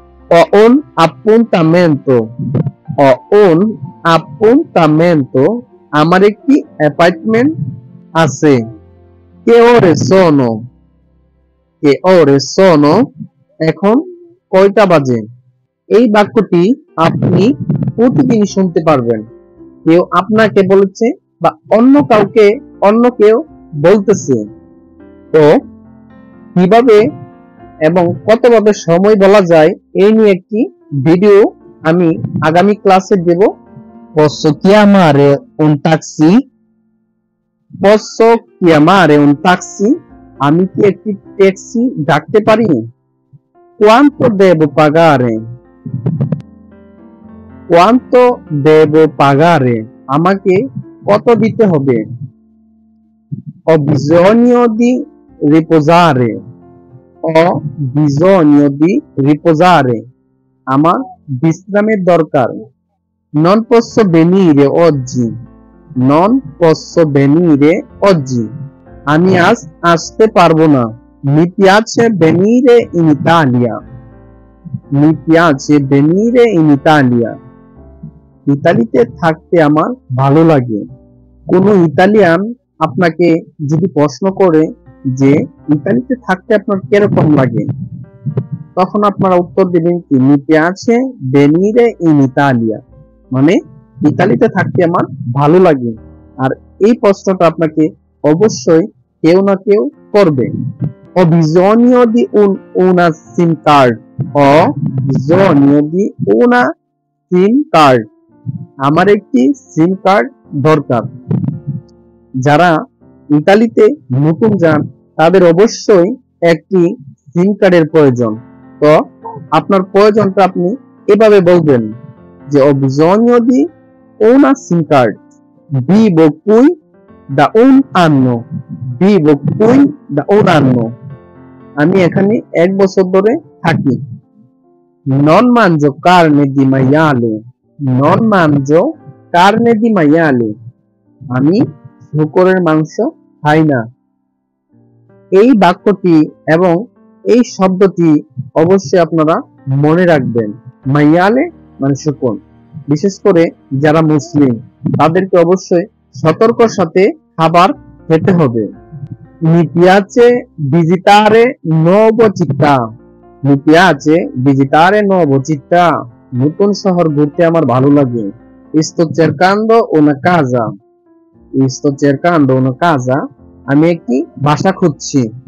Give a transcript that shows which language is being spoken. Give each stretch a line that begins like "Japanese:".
Italian: Ho un appuntamento, ho un appuntamento,
Bangla: আমার একটি appointment আছে।
Italian: Che ore sono, che ore sono,
Bangla: এখন কয়টা বাজে? এই বাক্যটি আপনি প্রতিদিন শুনতে পারবেন। কেউ আপনাকে বলেছে বা অন্য কেউ বলতেছে। তো কিভাবে এবং কতভাবে সময় বলা যায় এই নিয়ে একটি ভিডিও আমি আগামী ক্লাসে দেব।
Italian: Posso chiamare un taxi, posso chiamare un taxi,
Bangla: আমি কি একটি ট্যাক্সি ডাকতে পারি?
Italian: Quanto devo pagare, quanto devo pagare,
Bangla: আমাকে কত দিতে হবে?
Italian: Ho bisogno di riposare, ho bisogno di riposare,
Bangla: আমার বিশ্রামের দরকার।
Italian: Non posso venire oggi, non posso venire oggi,
Bangla: আমি আজ আসতে পারবো না।
Italian: Mi piace venire in Italia, mi piace venire in Italia,
Bangla: ইতালিতে থাকতে আমার ভালো লাগে। কোন ইতালিয়ান আপনাকে যদি প্রশ্ন করে যে ইতালিতে থাকতে আপনার কিরকম লাগে, তখন আপনারা উত্তর দিবেন কি
Italian: mi piace venire in Italia,
Bangla: মানে ইতালিতে থাকতে আমার ভালো লাগে। আর এই প্রশ্নটা আপনাকে অবশ্যই কেউ না কেউ করবে।
Italian: Ho bisogno di una SIM card, ho bisogno di una SIM card,
Bangla: আমার একটি সিম কার্ড দরকার। যারা ইতালিতে নতুন যান তাদের অবশ্যই একটি সিম কার্ডের প্রয়োজন। তো আপনার প্রয়োজনটা আপনি এভাবে বলবেন যে
Italian: ho bisogno di una SIM card, vivo qui da un anno, vivo qui da un anno,
Bangla: আমি এখানে 1 বছর ধরে থাকি।
Italian: Non mangio carne di maiale, Non mangio carne di maiale.
Bangla: আমি শূকরের মাংস খাই না। এই বাক্যটি এবং এই শব্দটি অবশ্যই আপনারা মনে রাখবেন। মাইয়ালে মানে শূকর। বিশেষ করে যারা মুসলিম তাদেরকে অবশ্যই সতর্কর সাথে খাবার খেতে হবে।
Italian: Mi piace visitare nuova città. Mi piace visitare nuova città.
Bangla: নতুন শহর ঘুরতে আমার ভালো লাগে।
Italian: Sto cercando una casa. Sto cercando una casa.
Bangla: আমি একটি বাসা খুঁজছি।